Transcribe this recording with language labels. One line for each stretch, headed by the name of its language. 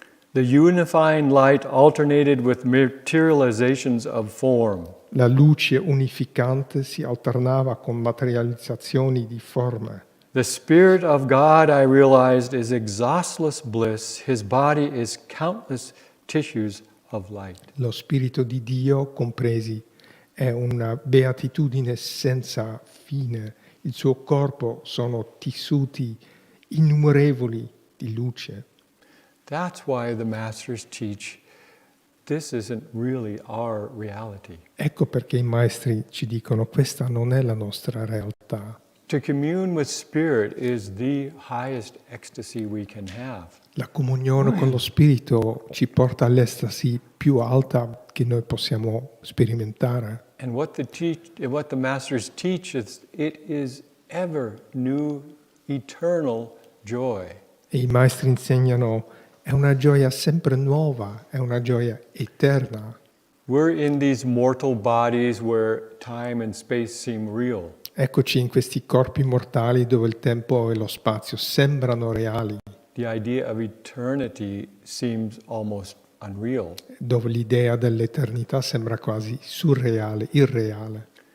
English: The unifying light alternated with materializations of form.
Italian: La luce unificante si alternava con materializzazioni di forme.
English: The Spirit of God, I realized, is exhaustless bliss. His body is countless tissues of light.
Italian: Lo Spirito di Dio, compresi, è una beatitudine senza fine. Il suo corpo sono tessuti innumerevoli di luce.
English: That's why the Masters teach this isn't really our reality.
Italian: Ecco perché i maestri ci dicono questa non è la nostra realtà.
English: To commune with Spirit is the highest ecstasy we can have.
Italian: La comunione con lo Spirito ci porta all'estasi più alta che noi possiamo sperimentare.
English: And what the Masters teach is it is ever new eternal joy.
Italian: E i maestri insegnano, è una gioia sempre nuova, è una gioia eterna.
English: We're in these mortal bodies where time and space seem real.
Italian: Eccoci in questi corpi mortali dove il tempo e lo spazio sembrano reali,
English: The idea of eternity seems almost unreal.
Italian: dove l'idea dell'eternità sembra quasi surreale, irreale.